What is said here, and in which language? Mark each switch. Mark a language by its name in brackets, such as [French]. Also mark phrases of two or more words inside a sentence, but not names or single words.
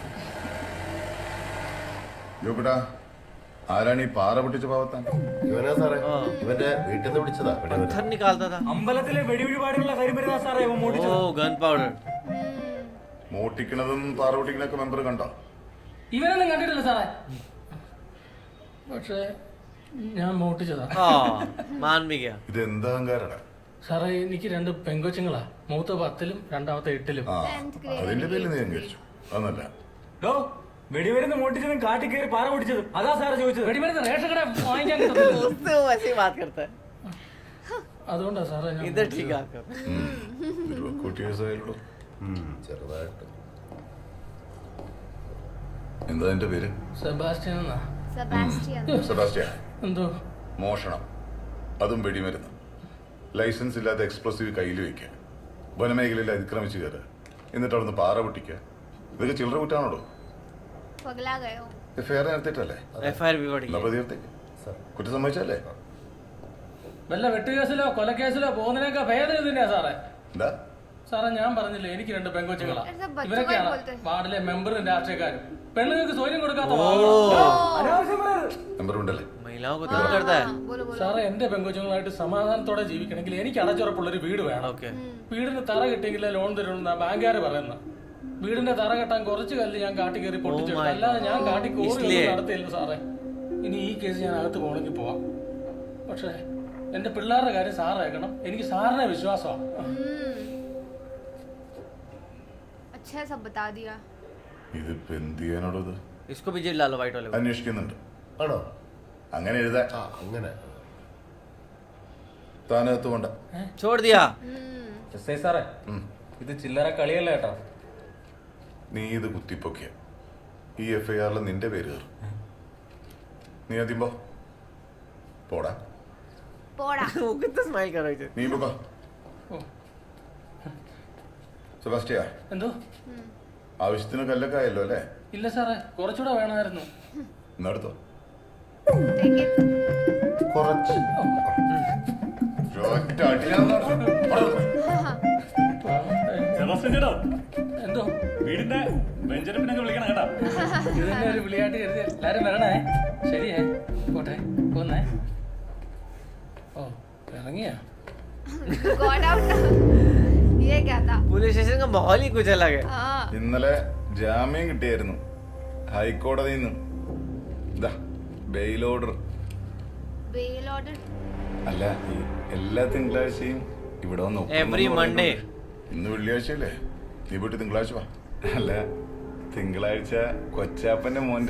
[Malayalam] യോബിടാ, ആരാണ് ഈ പാറ പൊട്ടിച്ച പാവത്താൻ? ഇവനാ സാറേ, ഇവന്റെ വീട്ടിൽ നിന്ന് വിളിച്ചതാ. [Hindi] पत्थर निकालता था। [Malayalam] അമ്പലത്തിലെ വെടിവഴിപാടുള്ള കരിമരുന്നാ സാറേ ഇവൻ മോട്ടിച്ചത്. [Hindi] ओ [English] gun powder. [Malayalam] മോട്ടിക്കണതും പാറ പൊട്ടിക്കണൊക്കെ മെമ്പർ കണ്ടോ? ഇവനൊന്നും കണ്ടിട്ടില്ല സാറേ. പക്ഷേ ഞാൻ മോട്ടിച്ചതാ. [Hindi] मान भी गया। [Malayalam] ഇത് എന്താ അഹങ്കാരടാ? സാറേ എനിക്ക് 2 പെങ്കൊച്ചുങ്ങളാ. മൂത്ത 10ലും രണ്ടാമത്തെ 8ലും. ആ അതിന്റെ പേരിൽ നീ അംഗീകരിച്ചു. അതൊന്നല്ല. വെടിമരുന്ന് മോട്ടിച്ചതും കാട്ടിക്കേറി പാറ പൊട്ടിച്ചതും അതാ സാറ് ചോദിച്ചത്. വെടിമരുന്ന് റേഷൻ കട വാങ്ങിക്കാൻ കിട്ടത്തില്ല. [Hindi] उससे वो ऐसे ही बात करता है। [Malayalam] അതുകൊണ്ടാ സാറേ ഞാൻ [Hindi] इधर ठीक है। [Malayalam] ചെറുതായിട്ട്. എന്താ എന്റെ പേര്? സെബാസ്റ്റ്യൻ എന്നാ. സെബാസ്റ്റ്യൻ. സെബാസ്റ്റ്യൻ. എന്തോ മോഷണം, അതും വെടിമരുന്ന്, ലൈസൻസ് ഇല്ലാത്ത എക്സ്പ്ലോസീവ് കയ്യിൽ വെക്കുക, വനമേഖലയിൽ അതിക്രമിച്ച് കയറുക, എന്നിട്ട് അവിടുന്ന് പാറ പൊട്ടിക്കുക, ഇതൊക്കെ ചില്ലറ കുറ്റാണോ? [Hindi] पगला गया. [Malayalam] എഫ്ഐആർ നടത്തിയിട്ടല്ലേ? [Hindi] एफआईआर भी बढ़ [Malayalam] എന്നാ [Hindi] गई। [Malayalam] പ്രതികർത്തേക്ക് കുറ്റം സമ്മതിച്ചല്ലേ? വല്ല വെട്ടുകേസിലോ കൊലക്കേസിലോ പോകുന്നതിനൊക്കെ ഭേദം ഇതിനാ സാറേ. എന്താ സാറേ ഞാൻ പറഞ്ഞില്ലേ എനിക്ക് 2 പെങ്കൊച്ചുങ്ങളാ. [Hindi] ऐसा बच्चों का [Malayalam] ഇവരൊക്കെയാണ് [Hindi] बोलते हैं। [Malayalam] വാർഡിലെ മെമ്പറും രാഷ്ട്രീയക്കാരും. പെണ്ണുങ്ങൾക്ക് സൗകര്യം കൊടുക്കാത്ത നമ്പർ ഉണ്ടല്ലേ? [Hindi] महिलाओं को तंग करता है। बोलो बोलो। [Malayalam] സാറേ എന്റെ പെങ്കൊച്ചുങ്ങളായിട്ട് സമാധാനത്തോടെ ജീവിക്കണമെങ്കിൽ എനിക്ക് അടച്ചുറപ്പുള്ളൊരു വീട് വേണം. [Hindi] ओके। [Malayalam] വീടിന് തറ കിട്ടിയെങ്കിലേ ലോൺ തരുമെന്നാ ബാങ്കുകാർ പറയുന്നത്. വീടിന്റെ തറ കെട്ടാൻ കുറച്ച് കല്ല് ഞാൻ കാട്ടി കയറി പൊട്ടിച്ചെടുത്തു. അല്ലാതെ ഞാൻ കാട്ടി കോറി നടത്തിയില്ല സാറേ. ഇനി ഈ കേസ് ഞാൻ അകത്ത് പോകണമെങ്കിൽ പോവാം. പക്ഷേ എന്റെ പിള്ളേരുടെ കാര്യം സാറേക്കണം. എനിക്ക് സാറിനെ വിശ്വാസമാണ്. [Hindi] अच्छा सब बता दिया। [Malayalam] ഇതിപ്പോ എന്ത് ചെയ്യാനോടോ? ഇത് [Hindi] इसको भी जेल डालो वाइट वाले को। [Malayalam] അന്വേഷിക്കുന്നുണ്ട്. ആണോ? അങ്ങനെ എഴുതാ. ആ അങ്ങനെ. താനകത്ത് കൊണ്ട. [Hindi] छोड़ दिया। [Malayalam] സാറേ ഇത് ചില്ലറ കളിയല്ല കേട്ടോ. നീ ഇത് കുത്തിപ്പൊക്കിയ ഈ എഫ്ഐആറിൽ നിന്റെ പേര് കയറും. നീ ആദ്യം പോടാ. പോടാ. [Hindi] वो कितना स्माइल कर रहे थे। [Malayalam] നീ പോകാ. സെബാസ്റ്റ്യ, എന്തോ ആവശ്യത്തിന് കല്ലൊക്കെ ആയല്ലോ അല്ലേ? ഇല്ല സാറേ കുറച്ചുകൂടെ വേണമായിരുന്നു. ഇന്നെടുത്തോ. [English] Take it. [Malayalam] കുറച്ച് ഒറ്റ അടിയാന്ന് പറഞ്ഞു. എന്തോ വീടിന്റെ വെഞ്ചരിപ്പിനൊക്കെ വിളിക്കണം കേട്ടാ. ഇതിന്റെ ഒരു വിളിയായിട്ട് കരുതി എല്ലാരും വരണേ. ശരിയേ പോട്ടെ പോന്നേ. ഓ ഇറങ്ങിയാ. [English] Got out. [Hindi] ये क्या था? पुलिस स्टेशन का माहौल ही कुछ अलग है। हाँ। [Malayalam] ഇന്നലെ ജാമ്യം കിട്ടിയായിരുന്നു ഹൈക്കോടതിയിൽ നിന്ന്. ഇതാ [English] bail order. Bail order. [Malayalam] അല്ല ഈ എല്ലാ തിങ്കളാഴ്ചയും ഇവിടെ വന്ന് ഒപ്പിടണം [English] Every [Malayalam] എന്ന് [English] Monday. [Malayalam] പറയുന്നുണ്ട്. ഇന്ന് വെള്ളിയാഴ്ചയല്ലേ? നീ പോയിട്ട് തിങ്കളാഴ്ച വാ. അല്ല തിങ്കളാഴ്ച കൊച്ചാപ്പന്റെ മോന്റെ